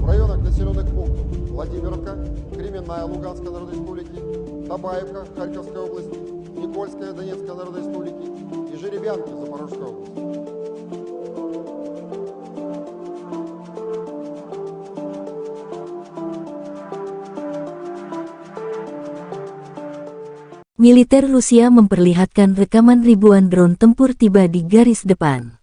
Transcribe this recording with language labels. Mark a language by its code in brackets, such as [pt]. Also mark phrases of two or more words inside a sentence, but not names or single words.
[ru] районах населенных пунктов Владимировка, Кременная Луганской Народной Республики, Табаевка Харьковской области, Никольская Донецкой Народной Республики и Жеребянки Запорожской области. [id] Militer Rusia memperlihatkan rekaman ribuan drone tempur tiba di garis depan.